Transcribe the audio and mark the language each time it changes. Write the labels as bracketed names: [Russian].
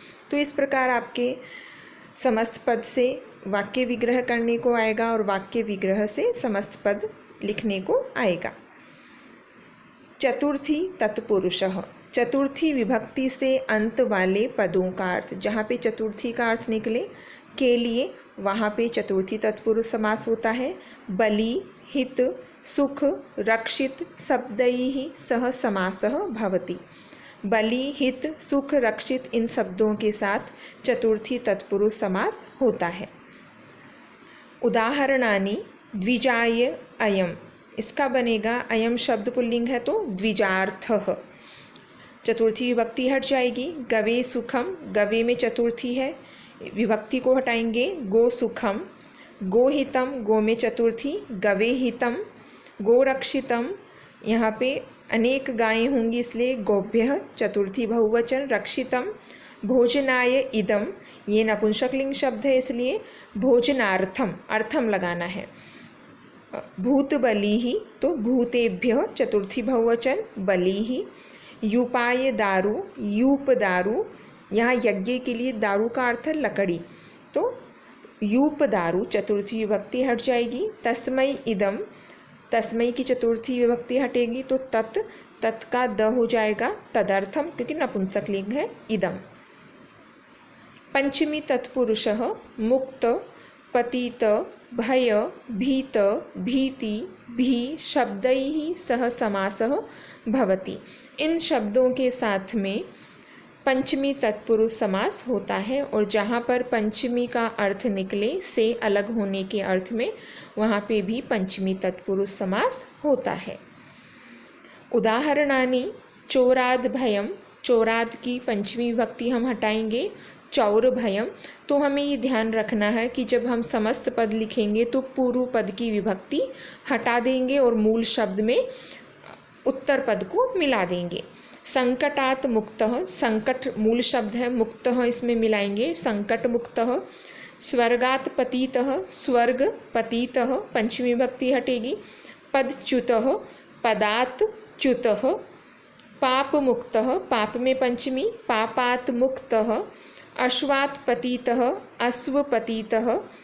[Hindi] तो इस प्रकार आपके समस्त पद से वाक्य विग्रह करने को आएगा और वाक्य विग्रह से समस्त पद लिखने को आएगा। चतुर्थी तत्पुरुषः, चतुर्थी विभक्ति से अंत वाले पदों का अर्थ, जहाँ पे चतुर्थी का अर्थ निकले के लिए वहाँ पे चतुर्थी तत्पुरुष समास होता है। [Sanskrit] बलि, हित, सुख, रक्षित शब्दैः सह समासः भवति। [Hindi] बलि, हित, सुख, रक्षित इन शब्दों के साथ चतुर्थी तत्पुरुष समास होता है। उदाहरणानि द्विजाय अयम, इसका बनेगा अयम शब्द पुल्लिंग है तो द्विजार्थः, चतुर्थी विभक्ति हट जाएगी। गवे सुखम, गवे में चतुर्थी है, विभक्ति को हटाएंगे, गो सुखम। गोहितम, गो में चतुर्थी, गवे हितम। गोरक्षितम, यहाँ पे अनेक गायें होंगी इसलिए गोभ्यः चतुर्थी बहुवचन। रक्षितम, भोजनाय इदम, ये नपुंसकलिंग शब्द है इसलिए भोजनार्थम, अर्थम लगाना है। भूतबलिः, तो भूतेभ्यः चतुर्थी बहुवचन, बलिः। यूपाय दारु, यूप दारु, यहाँ यज्ञ के लिए दारू का अर्थ है लकड़ी, तो यूप दारु चतुर्थी विभक्ति हट जाएगी। तस्मै इदम, तस्मै की चतुर्थी विभक्ति हटेगी तो तत्, तत् का द हो जाएगा तदर्थम, क्योंकि नपुंसकलिंग है इदम। [Sanskrit] पंचमी तत्पुरुषः मुक्त, पतित, भय, भीत, भीति, भी शब्दैः सह समासः भवति। [Hindi] इन शब्दों के साथ में पंचमी तत्पुरुष समास होता है और जहाँ पर पंचमी का अर्थ निकले से अलग होने के अर्थ में वहाँ पे भी पंचमी तत्पुरुष समास होता है। उदाहरणानि चोराद भयम, चोराद की पंचमी विभक्ति हम हटाएंगे, चौर भयम। तो हमें ये ध्यान रखना है कि जब हम समस्त पद लिखेंगे तो पूर्व पद की विभक्ति हटा देंगे और मूल शब्द में उत्तर पद को मिला देंगे। संकटात् मुक्तः, संकट मूल शब्द है, मुक्तः इसमें मिलाएंगे, संकट मुक्तः। स्वर्गात् पतितः, स्वर्ग पतितः पंचमी विभक्ति हटेगी। [Sanskrit] पदच्युतः, पदात् च्युतः। पाप मुक्तः, पाप में पंचमी, पापात् मुक्तः। अश्वात् पतितः, अश्व पतितः।